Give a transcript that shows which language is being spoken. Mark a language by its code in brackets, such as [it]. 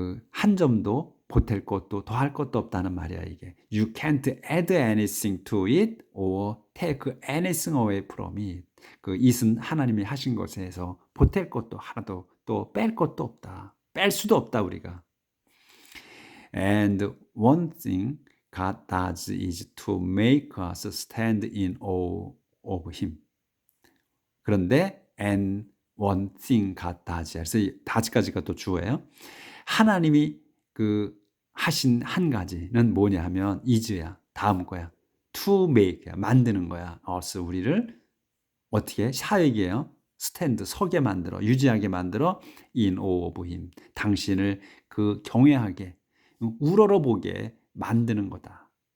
[ko] 한 점도 보탤 것도 더할 것도 없다는 말이야, 이게. [en] You can't add anything to it or take anything away from it. [ko] it은 하나님이 하신 것에서 보탤 것도 하나도 또 뺄 것도 없다. 뺄 수도 없다, 우리가. [en] And one thing God does is to make us stand in awe of Him. [ko] 그런데 [en] and one thing God does. [ko] 그래서 이 does까지가 또 주어예요. 하나님이 하신 한 가지는 뭐냐 하면 is야. 다음 거야. to make, 만드는 거야. us, 우리를 어떻게? 사역이에요. stand, 서게 만들어, 유지하게 만들어 [en] in awe of Him. [ko] 당신을 경외하게, 우러러보게 만드는 거다.